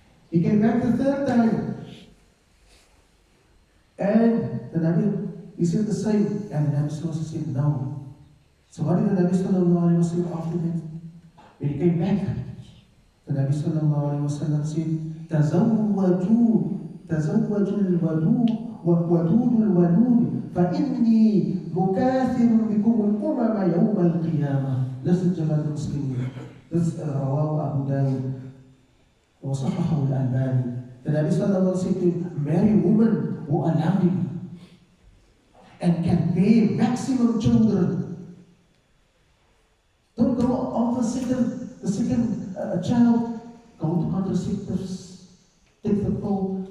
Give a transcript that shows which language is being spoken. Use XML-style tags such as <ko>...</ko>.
<en>He came back the third time, and the Nabi, he said the same, and the Nabi sallallahu said no. So what did the Nabi sallallahu say after that? When he came back, the Nabi sallallahu alayhi wa sallam said, Tazawwaju</en> <ar>تزوجوا الودود ودود الولود فإني مكاثر بكم الأمم يوم القيامة.</ar> <en>Listen</en> <ar>جماعة المسلمين.</ar> <en>This</en> <ar>رواه أبو داود وصححه الألباني.</ar> <en>The Nabi sallallahu alaihi wasallam said to marry women who are loving and can bear maximum children. Don't go on the second child, go to contraceptives, take the pill.</en>